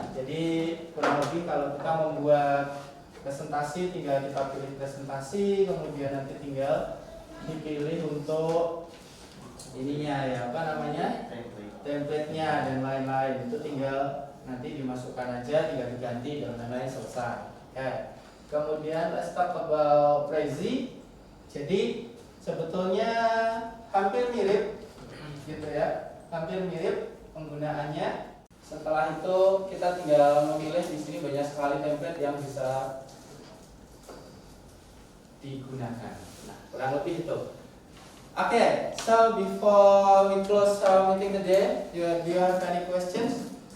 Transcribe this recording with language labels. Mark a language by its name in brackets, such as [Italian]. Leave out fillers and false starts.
[Indonesian] Jadi kurang lebih kalau kita membuat presentasi, tinggal kita pilih presentasi, kemudian nanti tinggal dipilih untuk ininya ya, apa namanya, template-nya dan lain-lain. Itu tinggal nanti dimasukkan aja, tinggal diganti dan lain-lain, selesai. Okay. [English] Kemudian let's talk about Prezi. [Indonesian] Jadi sebetulnya hampir mirip, gitu ya, hampir mirip penggunaannya. Setelah itu kita tinggal memilih. Di sini banyak sekali template yang bisa digunakan. Nah, kurang lebih itu. [English] Okay, so before we close our meeting today, do you have any questions?